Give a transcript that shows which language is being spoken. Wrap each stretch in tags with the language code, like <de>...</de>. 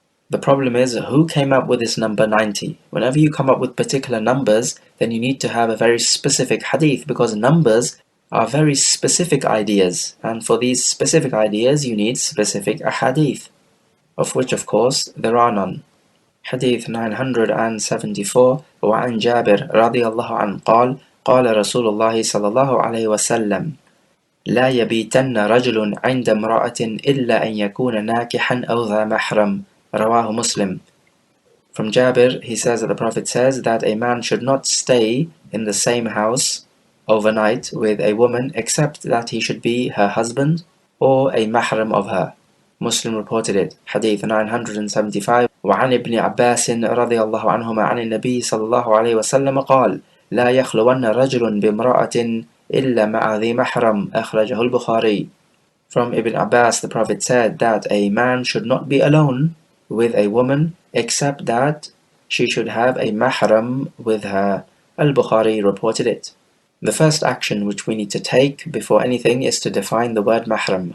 <en>The problem is, who came up with this number 90? Whenever you come up with particular numbers, then you need to have a very specific hadith, because numbers are very specific ideas, and for these specific ideas you need specific ahadith, of which of course there are none. Hadith 974</en> <ar>وعن جابر رضي الله عنه قال قال رسول الله صلى الله عليه وسلم لا يبيتن رجل عند امرأة إلا أن يكون ناكحا أو ذا محرم رواه مسلم.</ar> <en>From Jabir, he says that the Prophet says that a man should not stay in the same house overnight with a woman except that he should be her husband or a mahram of her. Muslim reported it. Hadith 975</en> <ar>وعن ابن عباس رضي الله عنهما عن النبي صلى الله عليه وسلم قال لا يخلون رجل بامرأة إلا مع ذي محرم أخرجه البخاري.</ar> <en>From Ibn Abbas, the Prophet said that a man should not be alone with a woman except that she should have a mahram with her. Al-Bukhari reported it. The first action which we need to take before anything is to define the word mahram.</en>